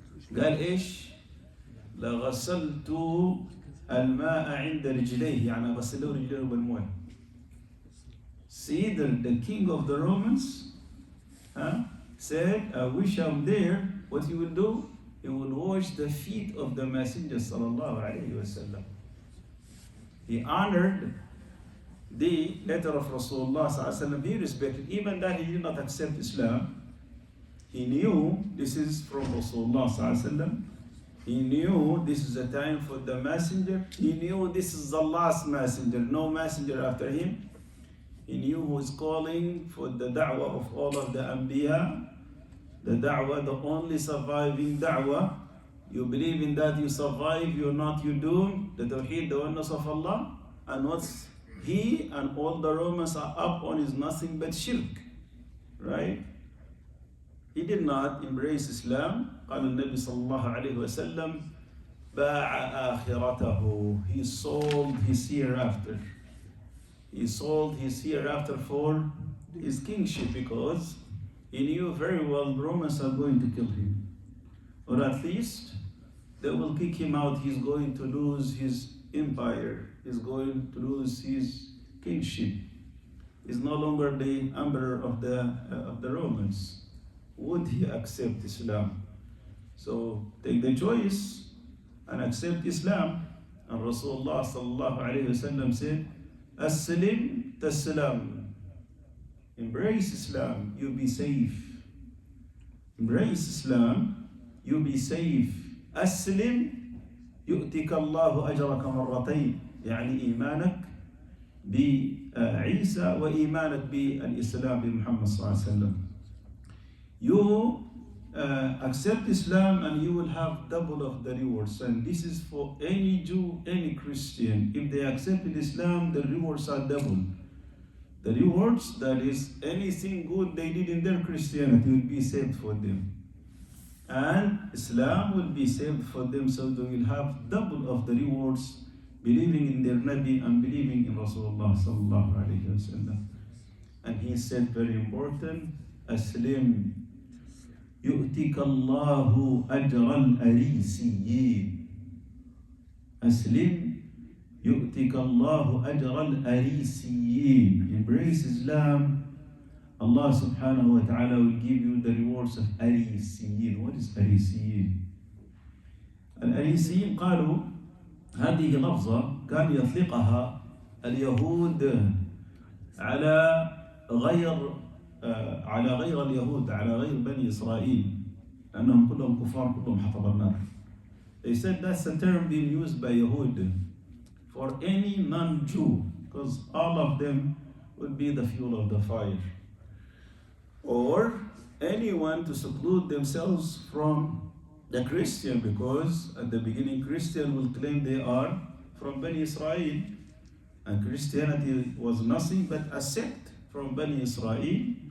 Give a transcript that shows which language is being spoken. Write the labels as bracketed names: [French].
[Arabic] قال إيش؟ لغسلت الماء عند رجليه. يعني بغسله رجليه بالماء. [English] See, the king of the Romans said, I wish I'm there. What he will do? He will wash the feet of the Messenger sallallahu alayhi wasallam. He honored the letter of Rasulullah sallallahu alayhi wasallam. He respected, even that he did not accept Islam. He knew this is from Rasulullah sallallahu alayhi wasallam. He knew this is the time for the messenger. He knew this is the last messenger, no messenger after him. He knew who is calling for the da'wah of all of the Anbiya. The da'wah, the only surviving da'wah. You believe in that, you survive, you're not, you doomed. The Tawheed, the oneness of Allah. And what's he and all the Romans are up on is nothing but shirk. Right? He did not embrace Islam. [Arabic] قال النبي صلى الله عليه وسلم باع آخرته. [English] He sold his hereafter. He sold his hereafter for his kingship because he knew very well the Romans are going to kill him. Or at least they will kick him out. He's going to lose his empire. He's going to lose his kingship. He's no longer the emperor of the Romans. Would he accept Islam? So take the choice and accept Islam. And Rasulullah sallallahu alayhi wasallam said, [Arabic] As-salim tas-salam. [English] Embrace Islam, you'll be safe. Embrace Islam, you'll be safe. [Arabic] As-salim يؤتك الله أجرك مرتين. يعني إيمانك بعيسى وإيمانك بالإسلام بمحمد صلى الله عليه وسلم. [English] You accept Islam and you will have double of the rewards. And this is for any Jew, any Christian. If they accepted Islam, the rewards are double. The rewards, that is, anything good they did in their Christianity will be saved for them. And Islam will be saved for them, so they will have double of the rewards, believing in their Nabi and believing in Rasulullah sallallahu alayhi wa sallam. And he said, very important, [Arabic] Aslim يؤتك الله أجر الأريسيين. أسلم يؤتك الله أجر الأريسيين. [English] Embrace Islam, Allah subhanahu wa ta'ala will give you the rewards of أريسيين. What is أريسيين? [Arabic] الأريسيين قالوا هذه لفظة كان يطلقها اليهود على غير اليهود، على غير بني إسرائيل، لأنهم كلهم كفار، كلهم حطب النار. [English] They said that's a term being used by Yahud for any non-Jew, because all of them would be the fuel of the fire. Or anyone to seclude themselves from the Christian, because at the beginning Christian will claim they are from Bani Israel, and Christianity was nothing but a sect from Bani Israel.